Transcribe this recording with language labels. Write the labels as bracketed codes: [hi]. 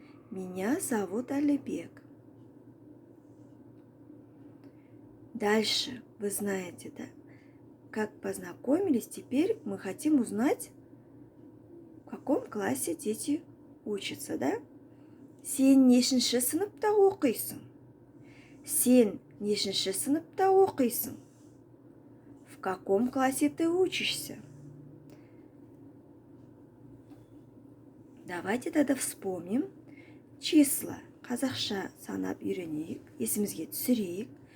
[ru] Меня зовут Әлібек. Дальше вы знаете, да? Как познакомились, теперь мы хотим узнать, в каком классе дети учатся, да? [kk] Сен нешінші сыныпта оқисың? Сен нешінші сыныпта оқисың? [ru] В каком классе ты учишься? Давайте тогда вспомним числа. [kk] Қазақша санап үйренейік, есімізге түсірейік.